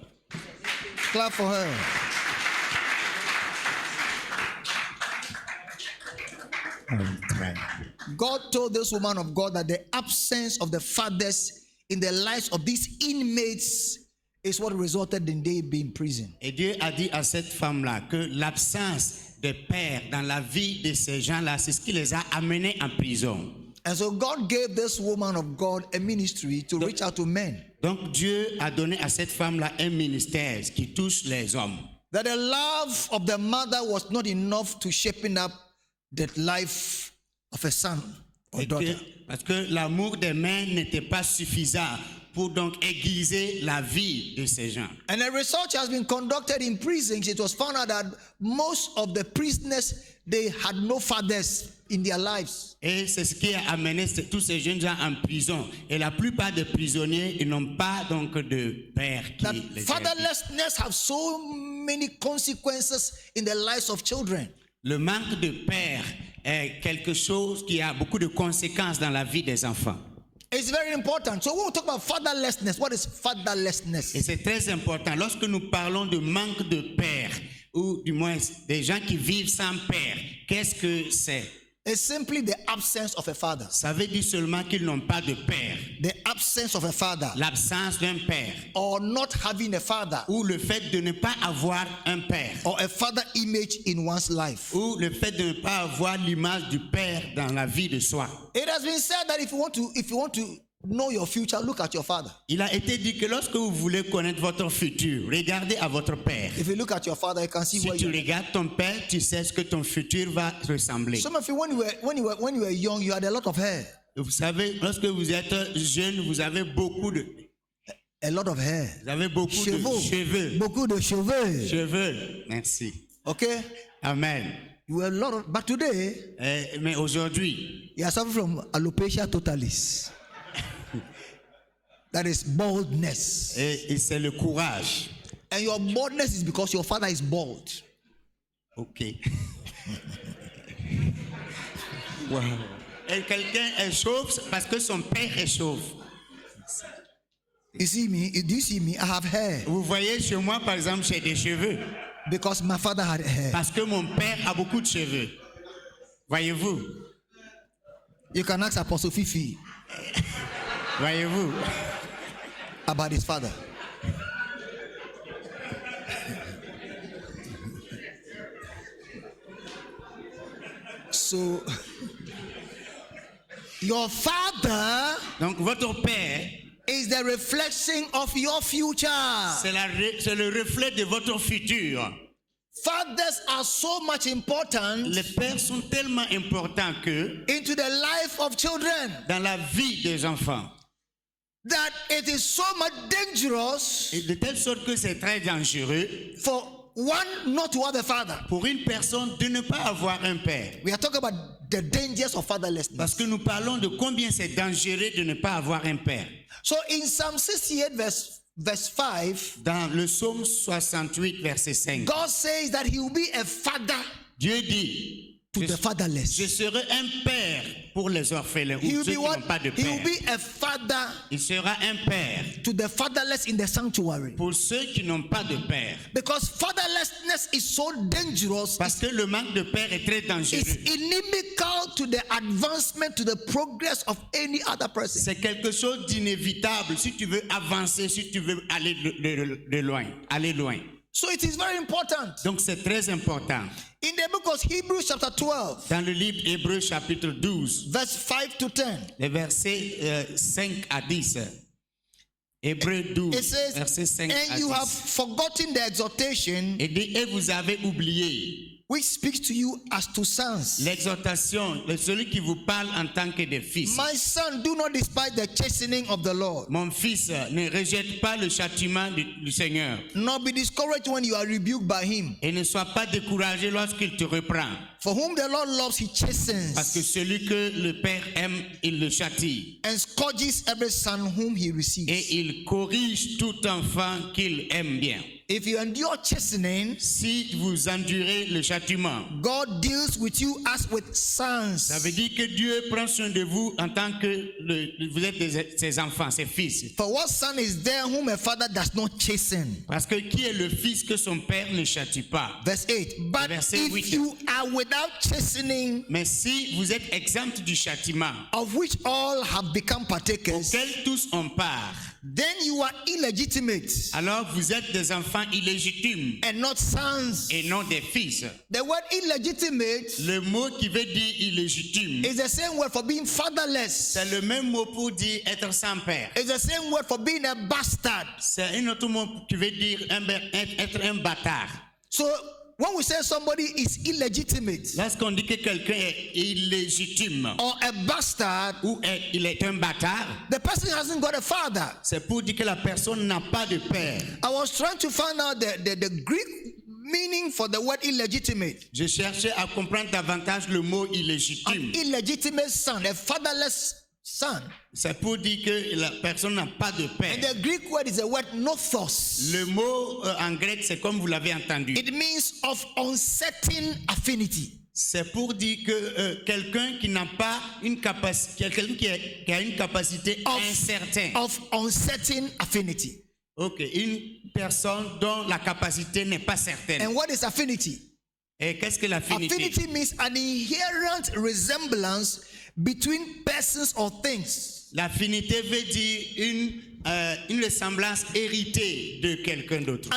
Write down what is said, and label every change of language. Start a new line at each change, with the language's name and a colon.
English: Clap for her. God told this woman of God that the absence of the fathers in the lives of these inmates is what resulted in they being in prison.
French: Et Dieu a dit à cette femme-là que l'absence des pères dans la vie de ces gens-là, c'est ce qui les a amenés en prison.
English: And so God gave this woman of God a ministry to reach out to men.
French: Donc Dieu a donné à cette femme-là un ministère qui touche les hommes.
English: That the love of the mother was not enough to shaping up the life of a son or daughter.
French: Parce que l'amour des mères n'était pas suffisant pour donc aiguiser la vie de ces gens.
English: And a research has been conducted in prisons. It was found out that most of the prisoners, they had no fathers in their lives.
French: Et c'est ce qui a amené tous ces jeunes gens en prison. Et la plupart des prisonniers, ils n'ont pas donc de père qui
English: That
French: les aide.
English: fatherlessness have so many consequences in the lives of children.
French: Le manque de père est quelque chose qui a beaucoup de conséquences dans la vie des enfants.
English: It's very important. So when we talk about fatherlessness, what is fatherlessness?
French: Et c'est très important. Lorsque nous parlons de manque de père, ou du moins des gens qui vivent sans père, qu'est-ce que c'est?
English: It's simply the absence of a father.
French: Ça veut dire seulement qu'ils n'ont pas de père.
English: The absence of a father.
French: L'absence d'un père.
English: Or not having a father.
French: Ou le fait de ne pas avoir un père.
English: Or a father image in one's life.
French: Ou le fait de ne pas avoir l'image du père dans la vie de soi.
English: It has been said that if you want to know your future, look at your father.
French: Il a été dit que lorsque vous voulez connaître votre futur, regardez à votre père.
English: If you look at your father, you can see
French: Si
English: where
French: tu
English: you
French: regardes ton père, tu sais ce que ton futur va ressembler.
English: Some of you, when you were young, you had a lot of hair.
French: Vous savez, lorsque vous êtes jeune, vous avez beaucoup de
English: A lot of hair.
French: Vous avez beaucoup de cheveux. Beaucoup de cheveux. Cheveux. Merci.
English: Okay? Amen. You were a lot of, but today,
French: Mais aujourd'hui,
English: you are suffering from alopecia totalis. That is baldness.
French: et c'est le courage.
English: And your baldness is because your father is bald. Ok. Wow.
French: Et quelqu'un est chauve parce que son père est chauve.
English: You see me? Do you see me? I have hair.
French: Vous voyez, chez moi, par exemple, j'ai des cheveux.
English: Because my father had hair.
French: Parce que mon père a beaucoup de cheveux. Voyez-vous?
English: You can ask Apostle Fifi
French: Voyez-vous?
English: about his father. So, your father
French: Donc, votre père,
English: is the reflection of your future.
French: c'est le reflet de votre futur.
English: Fathers are so much important
French: Les pères sont tellement importants que
English: into the life of children
French: dans la vie des enfants,
English: that it is so much dangerous
French: et de telle sorte que c'est très dangereux
English: for one not to have a father.
French: pour une personne de ne pas avoir un père.
English: We are talking about the dangers of fatherlessness.
French: Parce que nous parlons de combien c'est dangereux de ne pas avoir un père.
English: So in Psalm 68 verse 5,
French: Dans le psaume 68, verset 5,
English: God says that he will be a father
French: Dieu dit,
English: to the fatherless.
French: je serai un père pour les orphelins
English: He
French: ou
English: will
French: ceux
English: be
French: qui
English: what?
French: n'ont pas de
English: He will
French: père.
English: be a father
French: Il sera un père
English: to the fatherless in the sanctuary.
French: pour ceux qui n'ont pas de père.
English: Because fatherlessness is so dangerous.
French: Parce que le manque de père est très
English: It's
French: dangereux.
English: inimical to the advancement, to the progress of any other person.
French: C'est quelque chose d'inévitable si tu veux avancer, si tu veux aller de loin, aller loin.
English: So it is very important.
French: Donc c'est très important.
English: In the book of Hebrews chapter 12,
French: Dans le livre Hébreux chapitre 12,
English: verse 5 to 10,
French: les versets 5 à 10. Hébreux 12,
English: it says,
French: versets 5 à
English: and you have forgotten the exhortation
French: Et vous avez oublié
English: which speaks to you as to sons.
French: l'exhortation de celui qui vous parle en tant que des fils.
English: My son, do not despise the chastening of the Lord,
French: Mon fils, ne rejette pas le châtiment du Seigneur
English: nor be discouraged when you are rebuked by him.
French: et ne sois pas découragé lorsqu'il te reprend.
English: For whom the Lord loves, he
French: Parce que
English: chastens
French: celui que le Père aime, il le châtie.
English: and scourges every son whom he receives.
French: Et il corrige tout enfant qu'il aime bien.
English: If you endure chastening,
French: Si vous endurez le châtiment,
English: God deals with you as with sons.
French: ça veut dire que Dieu prend soin de vous en tant que vous êtes ses enfants, ses fils.
English: For what son is there whom a father does not chasten?
French: Parce que qui est le fils que son père ne châtie pas?
English: Verse 8. But
French: Verset
English: if
French: 8.
English: you are without chastening,
French: Mais si vous êtes exempt du châtiment,
English: of which all have become partakers,
French: auquel tous ont part,
English: then you are illegitimate
French: alors vous êtes des enfants illégitimes
English: and not sons.
French: et non des fils.
English: The word illegitimate
French: Le mot qui veut dire illégitime,
English: is the same word for being fatherless.
French: c'est le même mot pour dire être sans père.
English: It's the same word for being a bastard.
French: C'est un autre mot qui veut dire être un bâtard.
English: So when we say somebody is illegitimate
French: Lorsqu'on dit que quelqu'un est illégitime
English: or a bastard,
French: ou il est un bâtard,
English: the person hasn't got a father.
French: c'est pour dire que la personne n'a pas de père.
English: I was trying to find out the Greek meaning for the word illegitimate.
French: Je cherchais à comprendre davantage le mot illégitime.
English: An illegitimate son, a fatherless son.
French: C'est pour dire que la personne n'a pas de père.
English: And the Greek word is the word nothos.
French: Le mot en grec, c'est comme vous l'avez entendu.
English: It means of uncertain affinity.
French: C'est pour dire que quelqu'un qui n'a pas une capacité, quelqu'un qui a une capacité incertaine.
English: Of uncertain affinity.
French: Ok, une personne dont la capacité n'est pas certaine.
English: And what is affinity?
French: Et qu'est-ce que l'affinité?
English: Affinity means an inherent resemblance between persons or things.
French: L'affinité veut dire une ressemblance héritée de quelqu'un d'autre.